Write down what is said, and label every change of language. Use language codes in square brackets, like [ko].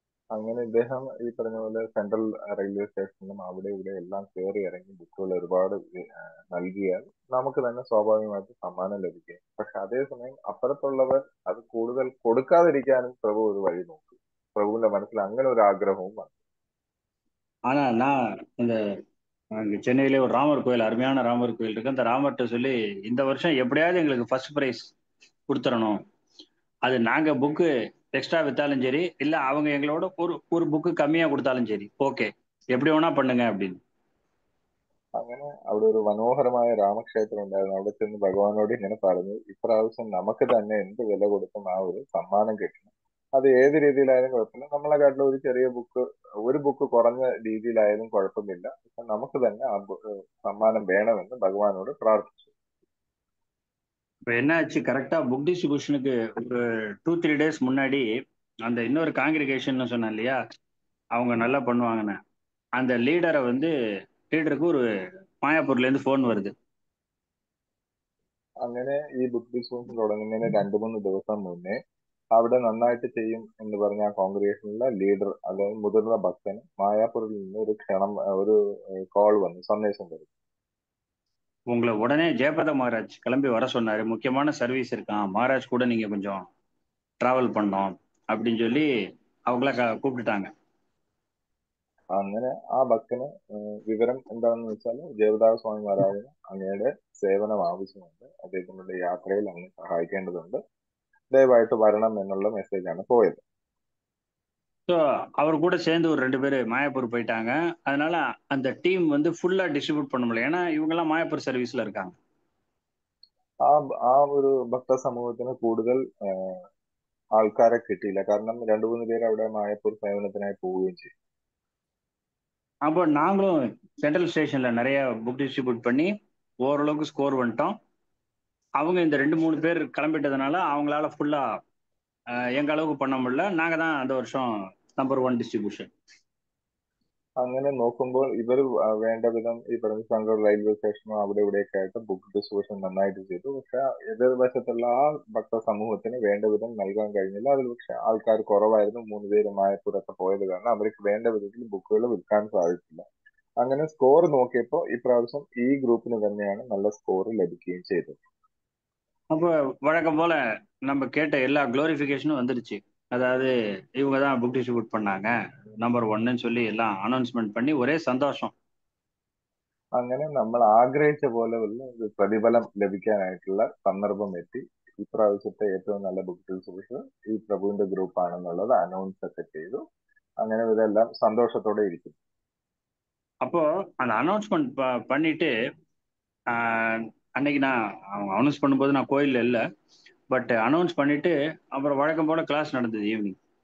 [ml] അങ്ങനെ ഇദ്ദേഹം ഈ പറഞ്ഞ പോലെ സെൻട്രൽ റെയിൽവേ സ്റ്റേഷനിലും അവിടെ ഇവിടെ എല്ലാം കയറി ഇറങ്ങി ബുക്കുകൾ ഒരുപാട് നൽകിയാൽ നമുക്ക് തന്നെ സ്വാഭാവികമായിട്ട് സമ്മാനം ലഭിക്കും. പക്ഷെ അതേസമയം അപ്പുറത്തുള്ളവർ അത് കൂടുതൽ കൊടുക്കാതിരിക്കാനും പ്രഭു ഒരു വഴി നോക്കി. പ്രഭുവിന്റെ മനസ്സിൽ അങ്ങനെ ഒരു ആഗ്രഹവും വന്നു. [ta] ஆனா நான் இந்த சென்னையிலே ஒரு ராமர் கோயில், அருமையான ராமர் கோயில் இருக்கு. அந்த ராமர்கிட்ட சொல்லி இந்த வருஷம் எப்படியாவது எங்களுக்கு ஃபர்ஸ்ட் ப்ரைஸ் கொடுத்துடணும், அது நாங்க புக்கு எக்ஸ்ட்ரா வித்தாலும் சரி, இல்ல அவங்க எங்களோட ஒரு புக்கு கம்மியா கொடுத்தாலும் சரி, ஓகே எப்படி வேணா பண்ணுங்க அப்படின்னு. [ml] അങ്ങനെ അവിടെ ഒരു മനോഹരമായ രാമക്ഷേത്രം ഉണ്ടായിരുന്നു. അവിടെ ചെന്ന് ഭഗവാനോട് ഇങ്ങനെ പറഞ്ഞു, ഇപ്രാവശ്യം നമുക്ക് തന്നെ എന്ത് വില കൊടുത്തും ആ ഒരു സമ്മാനം കിട്ടണം. അത് ഏത് രീതിയിലായാലും കുഴപ്പമില്ല, നമ്മളെ കാട്ടിലും ഒരു ബുക്ക് കുറഞ്ഞ രീതിയിലായാലും കുഴപ്പമില്ല, പക്ഷെ നമുക്ക് തന്നെ ആ സമ്മാനം വേണമെന്ന് ഭഗവാനോട് പ്രാർത്ഥിച്ചു. [ta] இப்போ என்ன ஆச்சு, கரெக்டா புக் டிஸ்ட்ரிபியூஷனுக்கு ஒரு 2-3 days முன்னாடி அந்த இன்னொரு காங்கிரிகேஷன் சொன்னேன் இல்லையா, அவங்க நல்லா பண்ணுவாங்கன்னு, அந்த லீடருக்கு ஒரு மாயாப்பூர்ல இருந்து ஃபோன் வருது. [ml] അങ്ങനെ ഈ ബുക്ക് ഡിസ്ട്രിബ്യൂഷൻ തുടങ്ങുന്നതിന് 2-3 ദിവസം മുന്നേ അവിടെ നന്നായിട്ട് ചെയ്യും എന്ന് പറഞ്ഞ ആ കോൺഗ്രിഗേഷനിലെ ലീഡർ അല്ലെങ്കിൽ മുതിർന്ന ഭക്തന് മായാപ്പൂരിൽ നിന്ന് ഒരു ക്ഷണം, ഒരു കോൾ വന്നു, സന്ദേശം വരും. [ta] உங்களை உடனே ஜெயபிரத மகாராஜ் கிளம்பி வர சொன்னாரு, முக்கியமான சர்வீஸ் இருக்கான், மகாராஜ் கூட நீங்க கொஞ்சம் டிராவல் பண்ணோம் அப்படின்னு சொல்லி அவங்கள கூப்பிட்டுட்டாங்க. [ml] അങ്ങനെ ആ ഭക്തന് വിവരം എന്താണെന്ന് വെച്ചാൽ ദേവദാസ സ്വാമി മഹാരാജിന് അങ്ങയുടെ സേവനം ആവശ്യമുണ്ട്, അദ്ദേഹത്തിനുള്ള യാത്രയിൽ അങ്ങ് സഹായിക്കേണ്ടതുണ്ട്, ദയവായിട്ട് വരണം എന്നുള്ള മെസ്സേജാണ് പോയത്. [ta] ஸோ அவர் கூட சேர்ந்து ஒரு 2 பேர் மாயாப்பூர் போயிட்டாங்க. அதனால அந்த டீம் வந்து ஃபுல்லா டிஸ்ட்ரிபியூட் பண்ண முடியல, ஏன்னா இவங்கெல்லாம் மாயாப்பூர் சர்வீஸ்ல இருக்காங்க. [ml] ആ ഒരു ഭക്ത സമൂഹത്തിന് കൂടുതൽ ആൾക്കാരെ കിട്ടിയില്ല, കാരണം 2-3 പേര് അവിടെ മായപ്പൂർ സേവനത്തിനായി പോവുകയും ചെയ്തു. [ta] அப்போ நாங்களும் சென்ட்ரல் ஸ்டேஷன்ல நிறைய புக் டிஸ்ட்ரிபியூட் பண்ணி ஓரளவுக்கு ஸ்கோர் வந்துட்டோம். அவங்க இந்த 2-3 பேர் கிளம்பிட்டதுனால அவங்களால ஃபுல்லா எங்க அளவுக்கு பண்ண முடியல. நாங்க தான் அந்த வருஷம் நம்பர் 1 டிஸ்ட்ரிபியூஷன். [ml] അങ്ങനെ നോക്കുമ്പോൾ ഇവർ വേണ്ട വിധം ഈ പറഞ്ഞ സെൻട്രൽ റെയിൽവേ സ്റ്റേഷനും അവിടെ ഇവിടെയൊക്കെ ആയിട്ട് ബുക്ക് ഡിസ്ട്രിബ്യൂഷൻ നന്നായിട്ട് ചെയ്തു. പക്ഷെ എതിർവശത്തുള്ള ആ ഭക്ത സമൂഹത്തിന് വേണ്ട വിധം നൽകാൻ കഴിഞ്ഞില്ല. അതിൽ പക്ഷെ ആൾക്കാർ കുറവായിരുന്നു. 3 പേര് മായപ്പൂരൊക്കെ പോയത് കാരണം അവർക്ക് വേണ്ട വിധത്തിൽ ബുക്കുകൾ വിൽക്കാൻ സാധിച്ചില്ല. അങ്ങനെ സ്കോർ നോക്കിയപ്പോൾ ഇപ്രാവശ്യം ഈ ഗ്രൂപ്പിന് തന്നെയാണ് നല്ല സ്കോർ ലഭിക്കുകയും ചെയ്തത്. [ta] அப்போ வழக்கம் போல நம்ம கேட்ட எல்லா குளோரிஃபிகேஷனும் வந்துருச்சு. அதாவது இவங்க தான் புக் டிஸ்ட்ரிபியூட் பண்ணாங்க, நம்பர் 1ன்னு சொல்லி எல்லாம் அனௌன்ஸ்மெண்ட் பண்ணி ஒரே சந்தோஷம். [ml] അങ്ങനെ നമ്മൾ ആഗ്രഹിച്ച പോലെയുള്ള ഒരു പ്രതിഫലം ലഭിക്കാനായിട്ടുള്ള സന്ദർഭം എത്തി. ഇപ്രാവശ്യത്തെ ഏറ്റവും നല്ല ബുക്ക് ഡിസ്ട്രിബ്യൂഷൻ ഈ പ്രഭുവിന്റെ ഗ്രൂപ്പ് ആണെന്നുള്ളത് അനൗൺസ് ഒക്കെ ചെയ്തു. അങ്ങനെ ഇതെല്ലാം സന്തോഷത്തോടെ ഇരിക്കും. [ta] அப்போ அந்த அனௌன்ஸ்மெண்ட் பண்ணிட்டு அன்னைக்கு நான் அவங்க அனௌன்ஸ் பண்ணும்போது நான் கோயில்ல இல்லை, பட் அனௌன்ஸ் பண்ணிட்டு அப்புறம் வழக்கம் போல கிளாஸ் நடந்தது ஈவினிங்.